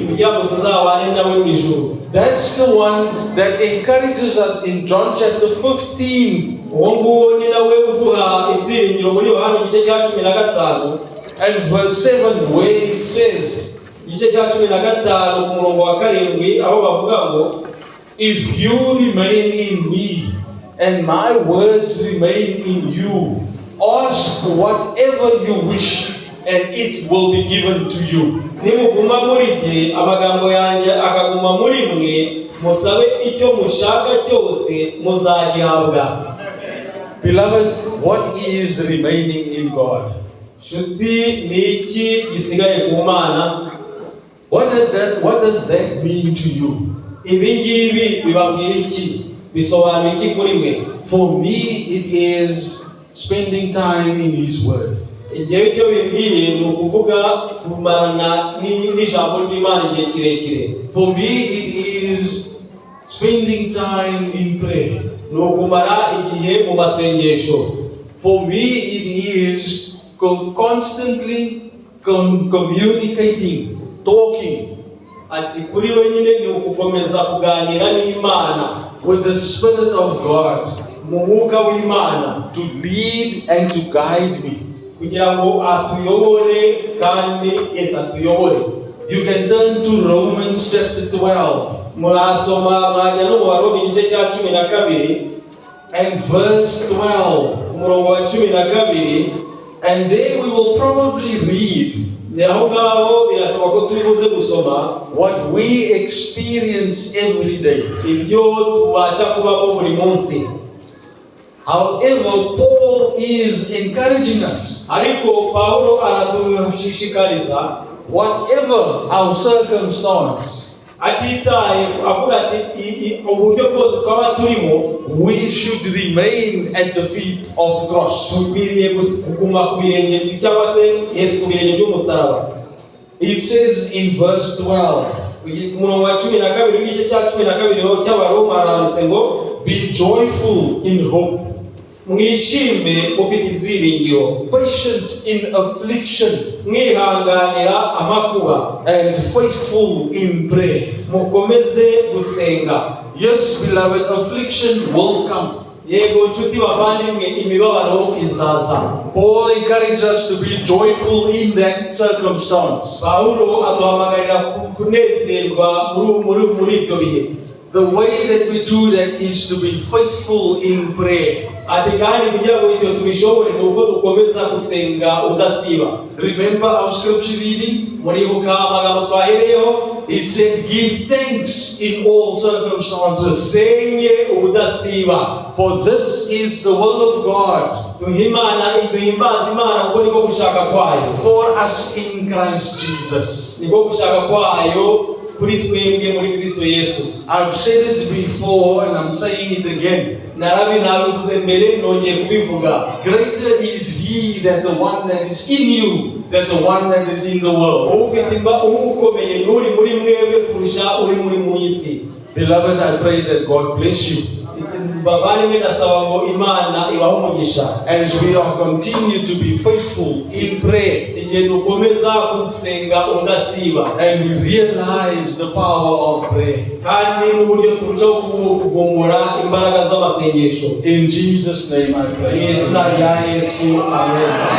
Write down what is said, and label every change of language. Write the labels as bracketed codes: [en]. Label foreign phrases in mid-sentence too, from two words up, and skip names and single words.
[rw] kugira ngo tuzabane nawe mu ijuru. [en] That's the one that encourages us in John chapter 15 [rw] uwo nguwo ni nawe uduha ibyiringiro muri Yohana igice cya 15 [en] and verse 7, where it says, [rw] igice cya 15 ku murongo wa 7 aho bavuga ngo, [en] if you remain in me and my words remain in you, ask whatever you wish and it will be given to you. [rw] nimuguma muri jye amagambo yanjye akaguma muri mwe musabe icyo mushaka cyose muzagihabwa. [en] Beloved, what is remaining in God? [rw] Shuti ni iki gisigaye ku Mana? [en] What does that mean to you? [rw] Ibi ngibi bibabwira iki? Bisobanura iki kuri mwe? [en] For me, it is spending time in His Word. [rw] Igihe cyo bimbwiye ni ukuvuga kumarana n'ijambo ry'Imana igihe kirekire. [en] For me, it is spending time in prayer. [rw] Ni ukumara igihe mu masengesho. [en] For me, it is constantly communicating, talking [rw] Ati kuri we nyine ni ukukomeza kuganira n'Imana [en] with the Spirit of God [rw] mu mwuka w'Imana [en] to lead and to guide me. [rw] kugira ngo atuyobore kandi atuyobore. [en] You can turn to Romans chapter 12 [rw] Murasoma mwajya no mu Baroma igice cya 12 [en] and verse 12, [rw] umurongo wa 12, [en] and there we will probably read [rw] aho ngaho birashoboka ko turi buze gusoma [en] what we experience every day. [rw] ibyo tubasha kubamo buri munsi. [en] However, Paul is encouraging us, [rw] Ariko Pawulo aradushishikariza [en] whatever our circumstance, [rw] atitaye avuga ati uburyo bwose twaba turimo [en] we should remain at the feet of the cross. [rw] tukwiriye kuguma ku birenge cyangwa se ku birenge by'umusaraba. [en] It says in verse 12, [rw] umurongo wa 12 w'igice cya 12 cy'Abaroma haranditse ngo [en] be joyful in hope, [rw] mwishime mufite ibyiringiro, [en] patient in affliction, [rw] mwihanganira amakuba, [en] and faithful in prayer. [rw] mukomeze gusenga. [en] Yes, beloved, affliction will come. [rw] Yego nshuti bavandimwe, imibabaro izaza. [en] Paul encourages us to be joyful in that circumstance. [rw] Pawulo aduhamagarira kunezerwa muri ibyo bihe. [en] The way that we do that is to be faithful in prayer. [rw] Ati kandi kugira ngo ibyo tubishobore ni uko dukomeza gusenga udasiba. [en] Remember our scripture reading? [rw] Muribuka amagambo twahereyeho? [en] It said, give thanks in all circumstances, [rw] Dusenge ubudasiba. [en] for this is the will of God [rw] Duhimbaza Imana kuko niko gushaka kwayo. [en] for us in Christ Jesus. [rw] Niko gushaka kwayo kuri twebwe muri Kristo Yesu. [en] I've said it before and I'm saying it again. [rw] Nabivuze mbere nongeye kubivuga. [en] Greater is He that the one that is in you than the one that is in the world. [rw] Ukomeye n'uri muri mwebwe kurusha uri muri mu isi. [en] Beloved, I pray that God bless you [rw] Bavandimwe ndasaba ngo Imana ibahe umugisha [en] as we are continue to be faithful in prayer [rw] igihe dukomeza gusenga udasiba [en] and we realize the power of prayer. [rw] kandi n'uburyo turushaho kuvumbura imbaraga z'amasengesho. [en] In Jesus' name I [rw] Mu [en] pray. [rw] izina rya Yesu, amen.